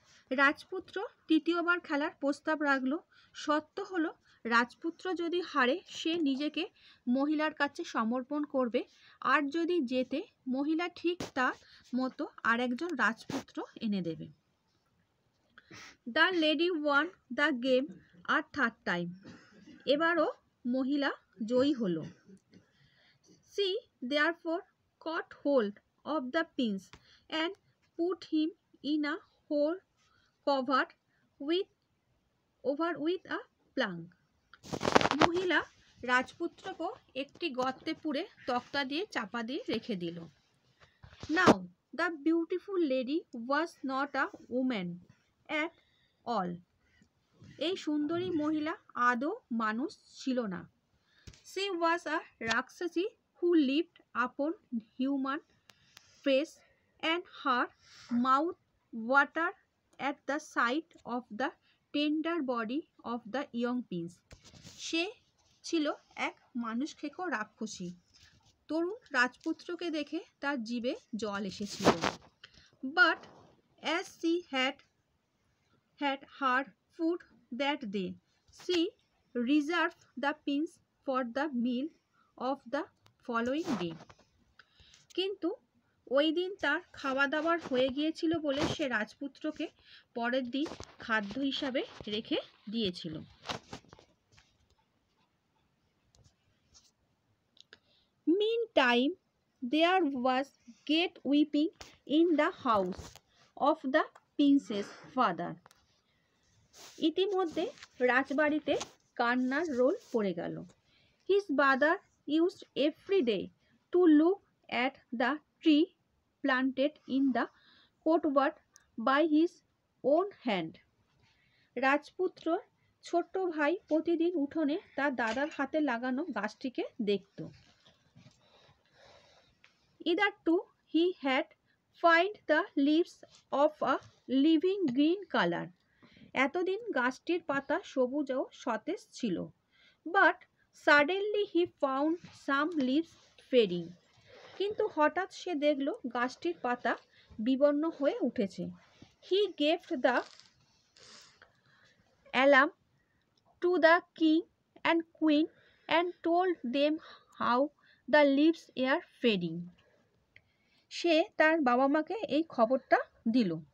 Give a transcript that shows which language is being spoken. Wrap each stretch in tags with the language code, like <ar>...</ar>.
<bn>রাজপুত্র তৃতীয়বার খেলার প্রস্তাব রাখল। শর্ত হলো, রাজপুত্র যদি হারে সে নিজেকে মহিলার কাছে সমর্পণ করবে, আর যদি জেতে মহিলা ঠিক তার মতো আরেকজন রাজপুত্র এনে দেবে।</bn> <en>the lady won the game আর third time,</en> <bn>এবারও মহিলা জয়ী হলো।</bn> <en>She therefore caught hold of the prince and put him in a hole covered with a plank.</en> <bn>মহিলা রাজপুত্রকে একটি গর্তে পুড়ে তক্তা দিয়ে চাপা দিয়ে রেখে দিল।</bn> <en>Now the beautiful lady was not a woman at all.</en> <bn>এই সুন্দরী মহিলা আদৌ মানুষ ছিল না।</bn> <en>She was a rakshasi who lived upon human face, and her mouth watered at the sight of the tender body of the young prince.</en> <bn>সে ছিল এক মানুষ খেকো রাক্ষসী। তরুণ রাজপুত্রকে দেখে তার জিভে জল এসেছিল।</bn> <en>But as she had her food that day, she reserved the prince for the meal of the following day.</en> <bn>কিন্তু ওই দিন তার খাওয়া দাওয়ার হয়ে গিয়েছিল বলে সে রাজপুত্রকে পরের দিন খাদ্য হিসাবে রেখে দিয়েছিল।</bn> <en>Meantime, there was great weeping in the house of the prince's father.</en> <bn>ইতিমধ্যে রাজবাড়িতে কান্নার রোল পড়ে গেল।</bn> <en>His father used every day to look at the tree planted in the courtyard by his own hand.</en> <bn>রাজপুত্র ছোট ভাই প্রতিদিন উঠোনে তার দাদার হাতে লাগানো গাছটিকে দেখত।</bn> <en>Hitherto he had found the leaves of a living green color.</en> <bn>এতদিন গাছটির পাতা সবুজ ও সতেজ ছিল।</bn> <en>But suddenly he found some leaves fading.</en> <bn>কিন্তু হঠাৎ সে দেখল গাছটির পাতা বিবর্ণ হয়ে উঠেছে।</bn> <en>He gave the alarm to the king and queen and told them how the leaves were fading.</en> <bn>সে তার বাবা মাকে এই খবরটা দিল।</bn>